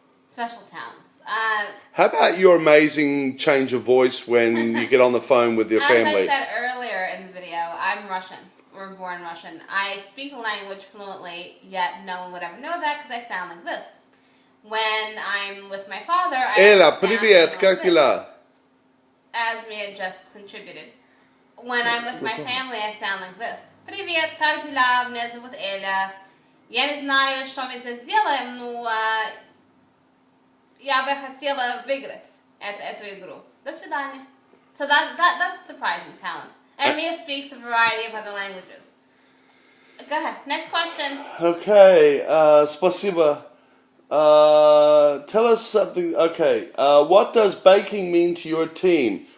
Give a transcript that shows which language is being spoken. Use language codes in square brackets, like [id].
[en] Special talents. How about your amazing change of voice when you get on the phone with your family? As I said earlier in the video, I'm Russian. We're born Russian. I speak the language fluently, yet no one would ever know that because I sound like this. When I'm with my father, I [ru] Ela, привет, как дела? [en] As Mia just contributed. When I'm with my family, I sound like this. [ru] Привет, как дела? Меня зовут Эля. Я не знаю, что мы здесь делаем, но я бы хотела выиграть эту игру. До свидания. [en] So that's surprising talent. And Mia speaks a variety of other languages. Go ahead. Next question. Okay, спасибо. Tell us something. Okay, what does baking mean to your team?